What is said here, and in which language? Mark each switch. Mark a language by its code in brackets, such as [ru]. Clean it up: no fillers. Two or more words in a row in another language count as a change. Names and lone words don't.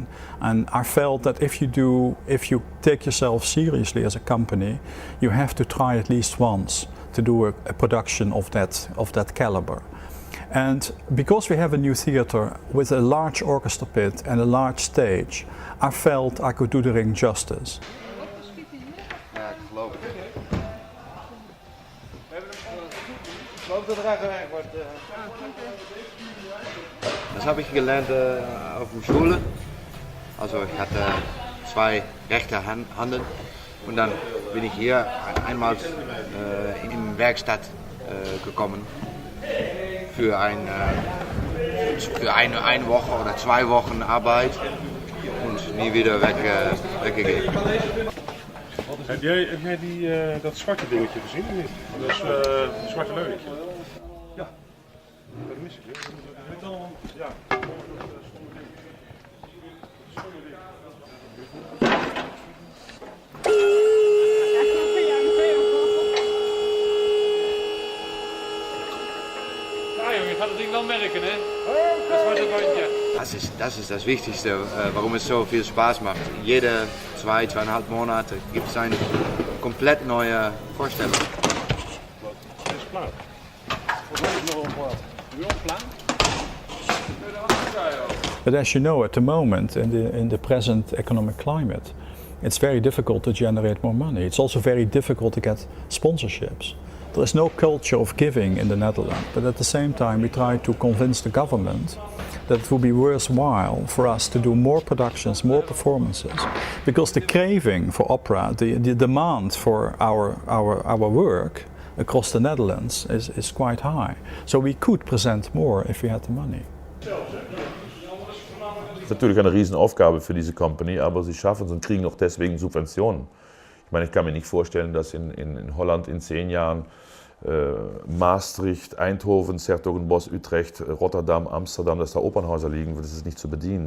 [en] And I felt that if you take yourself seriously as a company, you have to try at least once to do a production of that caliber. And because we have a new theatre with a large orchestra pit and a large stage, I felt I could do the Ring justice. [de] Das habe ich gelernt auf der Schule. Also ich hatte zwei rechte Handen und dann bin ich hier einmal in die Werkstatt gekommen für eine Woche oder 2 Wochen Arbeit und nie wieder weggegeben. [nl] Heb jij dat zwarte dingetje gezien of niet? Dat is een zwarte leuntje. Ja, dat mis ik. Ja. Ja jongen, je gaat het ding wel merken hè? Dat zwarte randje. [de] Das ist das Wichtigste, warum es so viel Spaß macht. Jede 2,5 Monate gibt es eine komplett neue Vorstellung. [nl] Het is klaar. Of heb ik nog een plaat? Nu al klaar? [en] But as you know, at the moment, in the present economic climate, it's very difficult to generate more money. It's also very difficult to get sponsorships. There is no culture of giving in the Netherlands, but at the same time we try to convince the government that it would be worthwhile for us to do more productions, more performances, because the craving for opera, the demand for our work across the Netherlands is quite high. So we could present more if we had the money. [de] Das ist natürlich eine Riesenaufgabe für diese Company, aber sie schaffen es und kriegen auch deswegen Subventionen. Ich meine, ich kann mir nicht vorstellen, dass in Holland in 10 Jahren Maastricht, Eindhoven, 's-Hertogenbosch, Utrecht, Rotterdam, Amsterdam, dass da Opernhäuser liegen, das ist nicht zu bedienen.